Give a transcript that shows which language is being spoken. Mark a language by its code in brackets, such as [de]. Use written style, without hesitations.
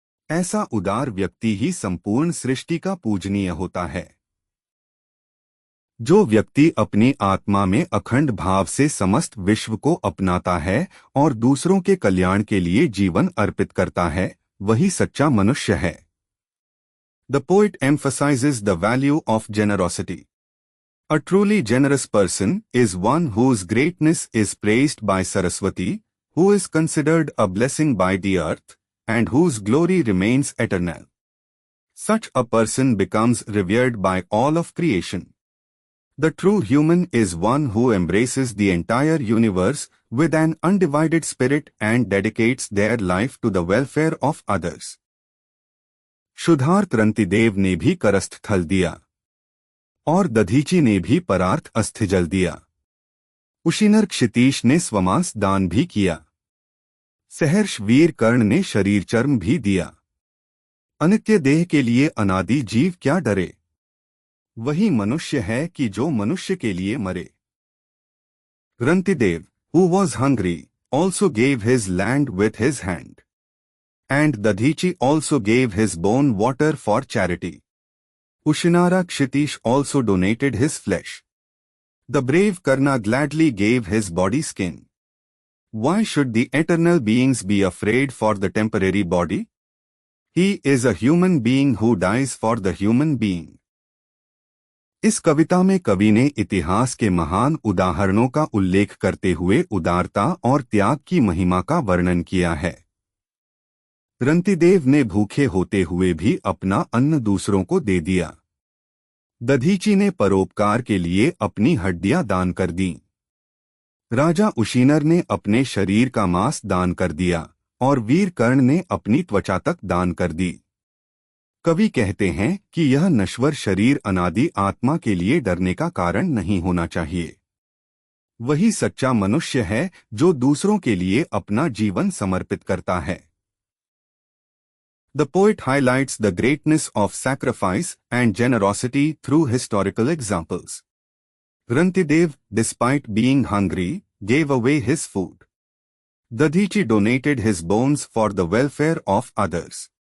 [hi] ऐसा उदार व्यक्ति ही संपूर्ण सृष्टि का पूजनीय होता है। जो व्यक्ति अपनी आत्मा में अखंड भाव से समस्त विश्व को अपनाता है और दूसरों के कल्याण के लिए जीवन अर्पित करता है, वही सच्चा मनुष्य है। [en] The poet emphasizes the value of generosity. A truly generous person is one whose greatness is praised by Saraswati, who is considered a blessing by the earth, and whose glory remains eternal. Such a person becomes revered by all of creation. The true human is one who embraces the entire universe with an undivided spirit and dedicates their life to the welfare of others. [hi] शुद्धार्थ Rantidev ने भी करस्थ थल दिया और दधीचि ने भी परार्थ अस्थिजल दिया। उशिनर क्षितीश ने स्वमांस दान भी किया। सहर्ष वीर कर्ण ने शरीर चर्म भी दिया। अनित्य देह के लिए अनादि जीव क्या डरे? वही मनुष्य है कि जो मनुष्य के लिए मरे। [en] Rantidev, who was hungry, also gave his land with his hand. And Dadhichi also gave his bone water for charity. Ushinara Kshitish also donated his flesh. The brave Karna gladly gave his body skin. Why should the eternal beings be afraid for the temporary body? He is a human being who dies for the human being. [hi] इस कविता में कवि ने इतिहास के महान उदाहरणों का उल्लेख करते हुए उदारता और त्याग की महिमा का वर्णन किया है। रंतिदेव ने भूखे होते हुए भी अपना अन्न दूसरों को दे दिया। दधीची ने परोपकार के लिए अपनी हड्डियां दान कर दी। राजा उशीनर ने अपने शरीर का मांस दान कर दिया और वीर कर्ण ने अपनी त्वचा तक दान कर दी। कवि कहते हैं कि यह नश्वर शरीर अनादि आत्मा के लिए डरने का कारण नहीं होना चाहिए। वही सच्चा मनुष्य है जो दूसरों के लिए अपना जीवन समर्पित करता है। [en] The poet highlights the greatness of sacrifice and generosity through historical examples. Rantidev, despite being hungry, gave away his food. Dadhichi donated his bones for the welfare of others.